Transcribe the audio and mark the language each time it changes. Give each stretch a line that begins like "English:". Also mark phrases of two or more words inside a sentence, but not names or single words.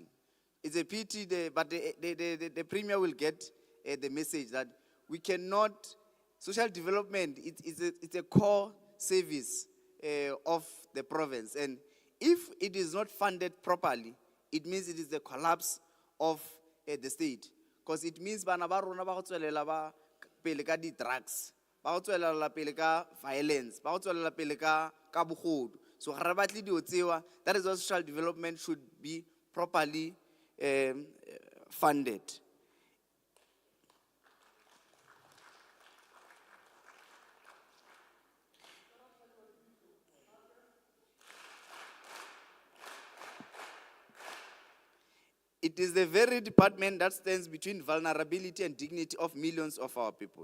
English: It's a pity, but the Premier will get the message that we cannot, social development, it's a core service of the province. And if it is not funded properly, it means it is the collapse of the state. Because it means
Tswana: bana ba rona ba go tswelela ba pele ka di drugs, ba go tswelela pele ka violence, ba go tswelela pele ka bogodu. So ga re batle dio tsewa.
English: That is why social development should be properly funded. It is the very department that stands between vulnerability and dignity of millions of our people.